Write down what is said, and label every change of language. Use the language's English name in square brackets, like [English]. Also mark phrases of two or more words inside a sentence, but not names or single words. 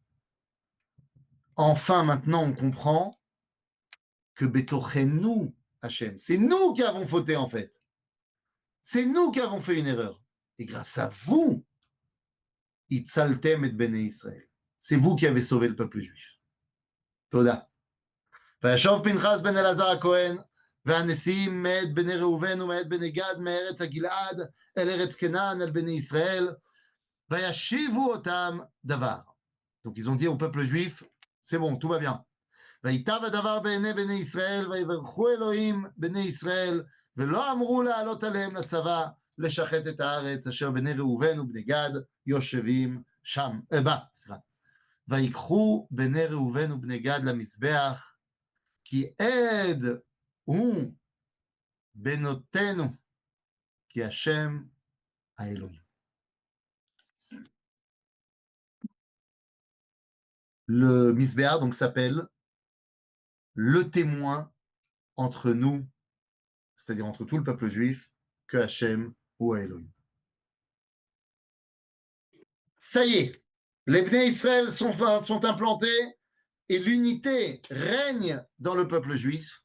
[French] Enfin, maintenant, on comprend que [Hebrew] בתוכנו השם, [French] c'est nous qui avons fauté en fait. C'est nous qui avons fait une erreur. Et grâce à vous, [Hebrew] הצלתם את בני ישראל. [French] C'est vous qui avez sauvé le peuple juif. [Hebrew] תודה. וישוב פנחס בן אלעזר הכהן והנשיאים מאת בני ראובן ומאת בני גד מארץ הגלעד אל ארץ כנען אל בני ישראל וישיבו אותם דבר. [French] Donc ils ont dit au peuple juif, c'est bon, tout va bien. [Hebrew] ויטב הדבר בעיני בני ישראל ויברכו אלוהים בני ישראל ולא אמרו לעלות עליהם לצבא לשחט את הארץ אשר בני ראובן ובני גד יושבים שם, סליחה. ויקחו בני ראובן ובני גד למזבח כי עד הוא בנותינו כי השם האלוהים. [French] Le misbéar donc s'appelle le témoin entre nous, c'est-à-dire entre tout le peuple juif, que Hachem ou Elohim. Ça y est, les Bnei Israël sont implantés et l'unité règne dans le peuple juif.